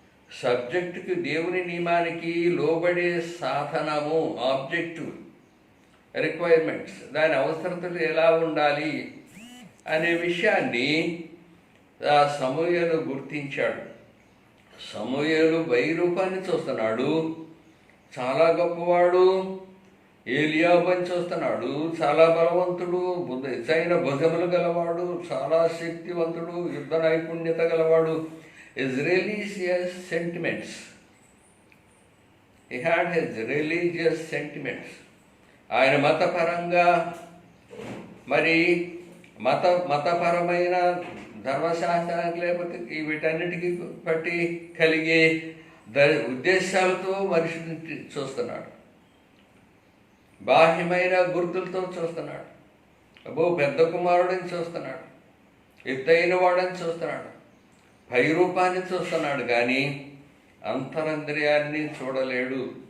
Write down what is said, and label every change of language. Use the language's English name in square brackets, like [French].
[Telugu] సబ్జెక్టుకి, దేవుని నియమానికి లోబడే సాధనము, ఆబ్జెక్టివ్ రిక్వైర్మెంట్స్, దాని అవసరతలు ఎలా ఉండాలి అనే విషయాన్ని సమూయేలు గుర్తించాడు. సమూయేలు బయరూపాన్ని చూస్తున్నాడు, చాలా గొప్పవాడు. ఏలియాబు అని చూస్తున్నాడు, చాలా బలవంతుడు, ఎత్తైన భుజములు గలవాడు, చాలా శక్తివంతుడు, యుద్ధ నైపుణ్యత గలవాడు. [English] His religious sentiments. He had his religious sentiments. [Telugu] ఆయన మతపరంగా, మరి మతపరమైన ధర్మశాస్త్రానికి లేకపోతే వీటన్నిటికీ బట్టి కలిగే ఉద్దేశాలతో మనిషిని చూస్తున్నాడు. బాహ్యమైన గుర్తులతో చూస్తున్నాడు. పెద్ద కుమారుడిని చూస్తున్నాడు, ఎత్తైన వాడని చూస్తున్నాడు, పైరూపాన్ని చూస్తున్నాడు, కానీ అంతరంద్రియాన్ని చూడలేడు.